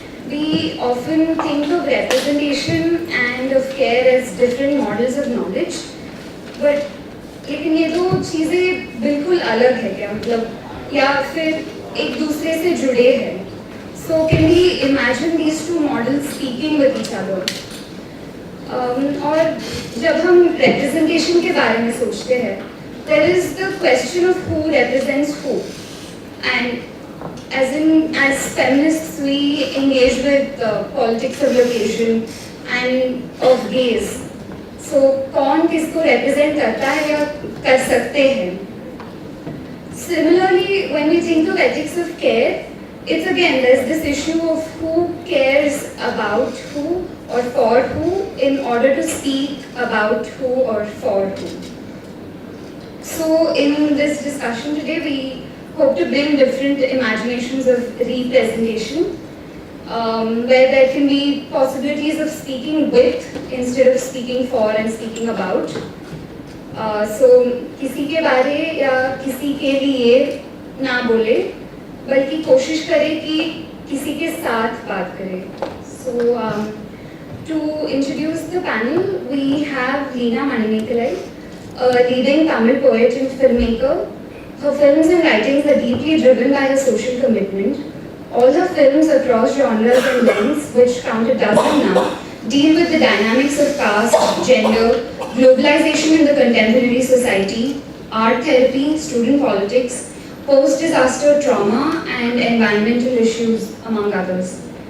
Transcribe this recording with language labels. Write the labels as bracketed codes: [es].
[en] We often think of representation and of care as different models of knowledge, but [hi] लेकिन ये दो चीज़ें बिल्कुल अलग है क्या, मतलब या फिर एक दूसरे से जुड़े हैं. [en] So can we imagine these two models speaking with each other? [hi] और जब हम [en] representation [hi] के बारे में सोचते हैं, [en] there is the question of who represents who, and as feminists we engage with politics of location and of gaze. [hi] So कौन किसको represent करता है या कर सकते हैं? [en] Similarly, when we think of ethics of care, it's again there's this issue of who cares about who or for who in order to speak about who or for who. So in this discussion today, we hope to bring different imaginations of representation, where there can be possibilities of speaking with instead of speaking for and speaking about. [hi] So किसी के बारे या किसी के लिए ना बोले, बल्कि कोशिश करें कि किसी के साथ बात करें. [en] So to introduce the panel, we have Leena Manimekalai, a leading Tamil poet and filmmaker. Her films and writings are deeply driven by her social commitment. All her films across genres and lengths, which count a dozen now, deal with the dynamics of caste, gender, globalization in the contemporary society, art therapy, student politics, post-disaster trauma, and environmental issues, among others.